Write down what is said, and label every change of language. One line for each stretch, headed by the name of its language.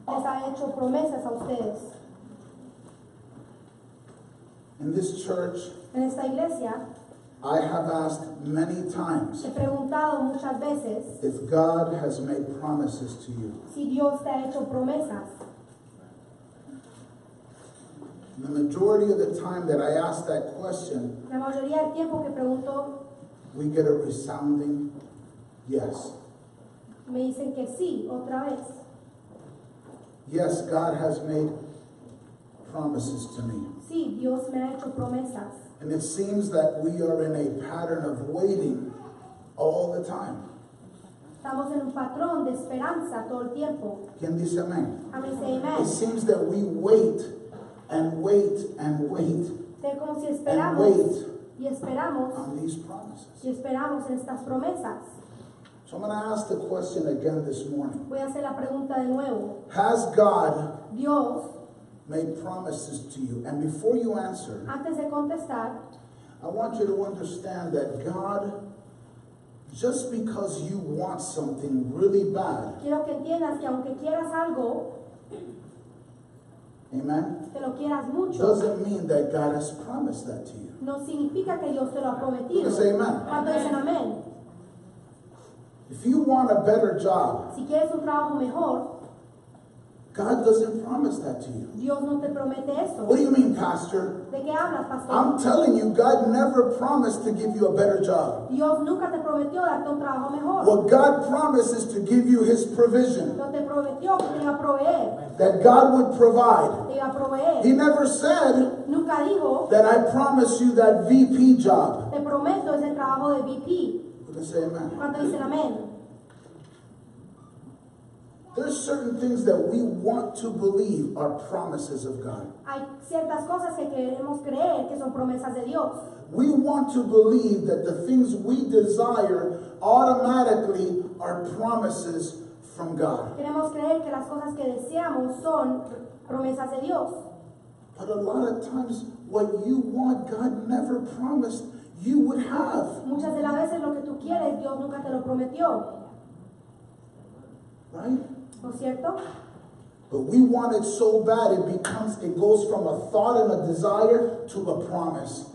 Spanish: les ha hecho promesas a ustedes.
English: In this church,
Spanish: En esta iglesia
English: I have asked many times
Spanish: he preguntado muchas veces
English: if God has made promises to you.
Spanish: si Dios te ha hecho promesas.
English: The majority of the time that I ask that question,
Spanish: La mayoría del tiempo que pregunto,
English: we get a resounding yes.
Spanish: me dicen que sí, otra vez.
English: Yes, God has made promises to me.
Spanish: Sí, Dios me ha hecho promesas.
English: And it seems that we are in a pattern of waiting all the time.
Spanish: Estamos en un patrón de esperanza todo el tiempo. ¿Quién dice amén?
English: Amén, say It amen. seems that we wait and wait and wait
Spanish: Es como si
English: and
Spanish: esperamos
English: wait
Spanish: y esperamos
English: on these promises.
Spanish: y esperamos en estas promesas.
English: So I'm going to ask the question again this morning.
Spanish: Voy a hacer la pregunta de nuevo.
English: Has God
Spanish: Dios,
English: made promises to you? And before you answer,
Spanish: antes de contestar,
English: I want you to understand that God, just because you want something really bad,
Spanish: quiero que entiendas que aunque quieras algo, amen, que lo quieras mucho,
English: doesn't mean that God has promised that to you.
Spanish: no significa que Dios te lo ha prometido.
English: Say amen.
Spanish: ¿Cuánto dicen amén?
English: If you want a better job,
Spanish: Si quieres un trabajo mejor,
English: God doesn't promise that to you.
Spanish: Dios no te promete eso.
English: What do you mean, Pastor?
Spanish: ¿De qué hablas, pastor?
English: I'm telling you, God never promised to give you a better job.
Spanish: Dios nunca te prometió darte un trabajo mejor.
English: What God promises to give you His provision,
Spanish: No te prometió que te iba a proveer.
English: that God would provide.
Spanish: Te iba a proveer.
English: He never said
Spanish: Nunca dijo,
English: that I promise you that VP job.
Spanish: te prometo ese trabajo de VP.
English: You can say amen.
Spanish: ¿Cuánto dicen amén?
English: There's certain things that we want to believe are promises of God.
Spanish: Hay ciertas cosas que queremos creer que son promesas de Dios.
English: We want to believe that the things we desire automatically are promises from God.
Spanish: Queremos creer que las cosas que deseamos son promesas de Dios.
English: But a lot of times, what you want, God never promised you would have.
Spanish: Muchas de las veces lo que tú quieres, Dios nunca te lo prometió.
English: Right?
Spanish: ¿No es cierto?
English: But we want it so bad, it goes from a thought and a desire to a promise.